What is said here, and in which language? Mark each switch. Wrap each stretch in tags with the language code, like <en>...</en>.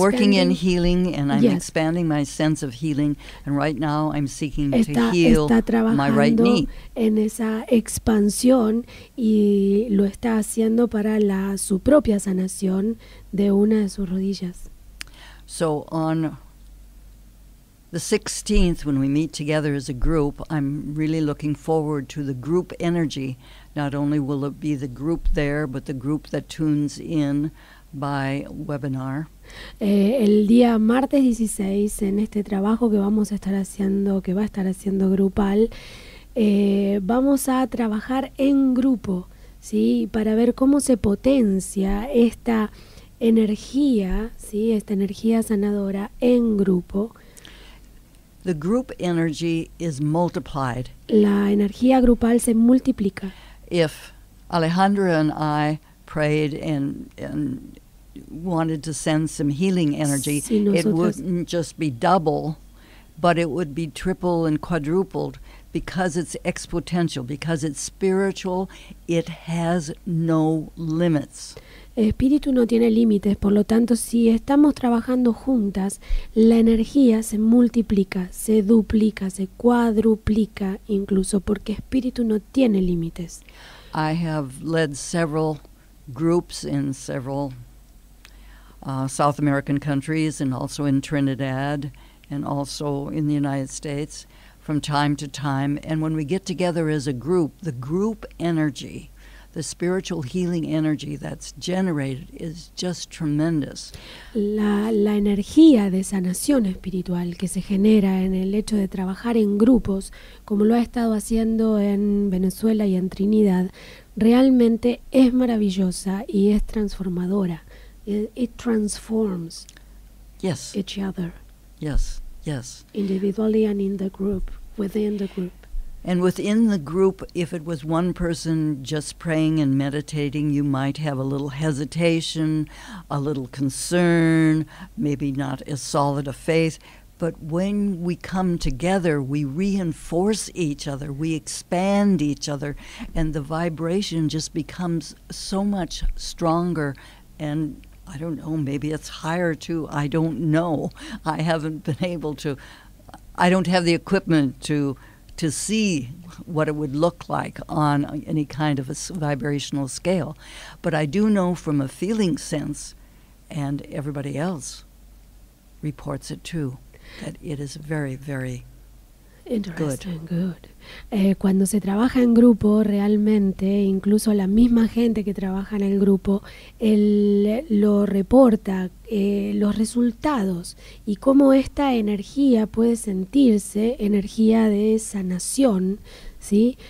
<en>working in healing, and I'm Yes. expanding my sense of healing. And right now I'm seeking to</en> <es>Está</es> <en>heal my right</en> <es>trabajando</es> <en>knee.</en> <es>en esa expansión y lo está haciendo para su propia sanación de una de sus rodillas.</es> <en>So on the 16th, when we meet together as a group, I'm really looking forward to the group energy. Not only will it be the group there, but the group that tunes in by webinar.</en> <es>El día martes 16, en este trabajo que vamos a estar haciendo, que va a estar haciendo grupal, vamos a trabajar en grupo, ¿sí? Para ver cómo se potencia esta energía, ¿sí? Esta energía sanadora en grupo.</es> <en>The group energy is multiplied.</en> <es>La energía grupal se multiplica.</es> <en>If Alejandra and I prayed and wanted to send some healing energy,</en> <es>Si</es> <en>it</en> <es>nosotros-</es> <en>wouldn't just be double, but it would be triple and quadrupled because it's exponential, because it's spiritual. It has no limits.</en> <es>El espíritu no tiene límites, por lo tanto, si estamos trabajando juntas, la energía se multiplica, se duplica, se cuadruplica, incluso porque espíritu no tiene límites.</es> <en>I have led several groups in several South American countries, and also in Trinidad, and also in the United States from time to time. And when we get together as a group, the group energy, the spiritual healing energy that's generated is just tremendous.</en> <es>La energía de sanación espiritual que se genera en el hecho de trabajar en grupos, como lo ha estado haciendo en Venezuela y en Trinidad, realmente es maravillosa y es transformadora,</es> <en>it transforms each other. Yes, yes. Individually and in the group, within the group. And within the group, if it was one person just praying and meditating, you might have a little hesitation, a little concern, maybe not as solid a faith. But when we come together, we reinforce each other, we expand each other, and the vibration just becomes so much stronger. And I don't know, maybe it's higher too. I don't know. I haven't been able to, I don't have the equipment to see what it would look like on any kind of a vibrational scale. But I do know from a feeling sense, and everybody else reports it too, that it is very, very interesting, good.</en> <es>Cuando se trabaja en grupo, realmente, incluso la misma gente que trabaja en el grupo, lo reporta, los resultados y cómo esta energía puede sentirse, energía de sanación, ¿sí?</es>